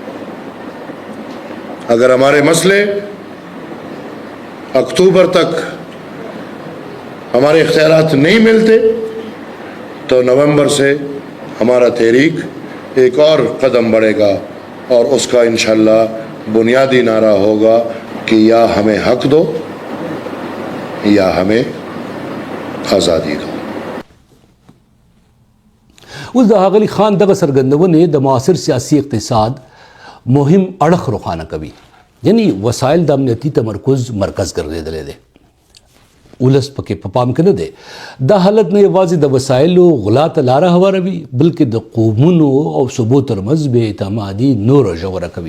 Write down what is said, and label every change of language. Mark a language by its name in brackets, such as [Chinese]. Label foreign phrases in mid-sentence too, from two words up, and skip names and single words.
[Urdu] اگر ہمارے مسلے اکتوبر تک ہمارے اختیارات نہیں ملتے تو نومبر سے ہمارا تحریک ایک اور قدم بڑھے گا اور اس کا ان شاء اللہ بنیادی نعرہ ہوگا کہ یا ہمیں حق دو یا ہمیں آزادی دو. [Pashto] اوس د ښاغلي خان دغه څرګندونې د معاصر سیاسي اقتصاد مهم اړخ روښانه کوي. یعنی وسایل د امنیتي تمرکز مرکز ګرځېدلی دی. ولس پکې په پام کې نه دی. دا حالت نه یوازې د وسایلو غلا ته لاره هواروي بلکې د قومونو او صوبو ترمنځ بې اعتمادي نوره ژوره کوي.